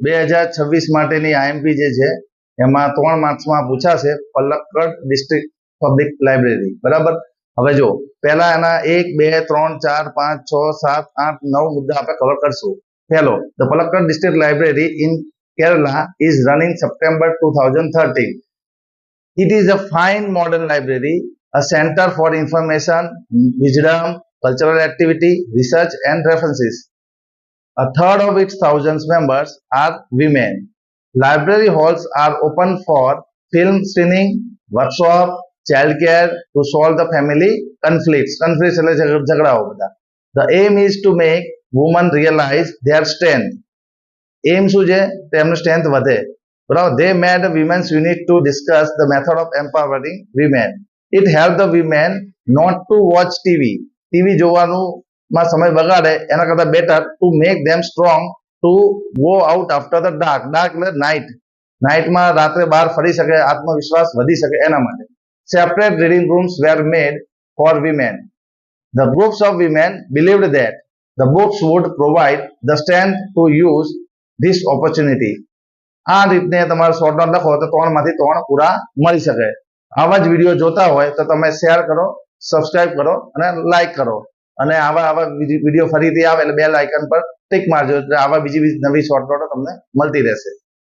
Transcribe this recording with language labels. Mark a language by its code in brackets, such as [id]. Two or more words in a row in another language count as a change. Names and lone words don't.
[gu] 2026 માટેની આઈએમપી જે છે એમાં 3 માર્ક્સમાં પૂછાશે પલક્કડ ડિસ્ટ્રિક્ટ પબ્લિક લાઇબ્રેરી. બરાબર. હવે જો પહેલા એના 1 2 3 4 5 6 7 8 9 મુદ્દા આપણે કવર કરશું. [en] પહેલો, the Palakkad District Library in Kerala is running September 2013. It is a fine modern library, a center for information, wisdom, cultural activity, research and references. A third of its thousands members are women. Library halls are open for film screening, workshop, childcare to solve the family conflicts. [gu] Conflicts એટલે ઝઘડાઓ બધા. [en] The aim is to make women realize their strength. [gu] Aim શું છે? તેમનું strength વધે. બરાબર. [en] They made a women's unit to discuss the method of empowering women. It helped the women not to watch TV. [gu] TV જોવાનું માં સમય બગાડે એના કરતા [en] better to make them strong to go out after the dark. [gu] ડાર્ક એટલે નાઇટમાં રાત્રે બહાર ફરી શકે, આત્મવિશ્વાસ વધી શકે એના માટે. [en] separate reading rooms were made for women. The groups of women believed that the books would provide the strength to use this opportunity. [gu] આ રીતને તમારે [en] short note [gu] લખો તો 3 માંથી 3 પૂરા મળી શકે. આવા જ વિડીયો જોતા હોય તો તમે શેર કરો, સબસ્ક્રાઇબ કરો અને લાઈક કરો. અને આવા વિડીયો ફરીથી આવે એટલે [en] bell icon [gu] પર ટિક મારજો એટલે આવા બીજી નવી શોર્ટ નોટો તમને મળતી રહેશે.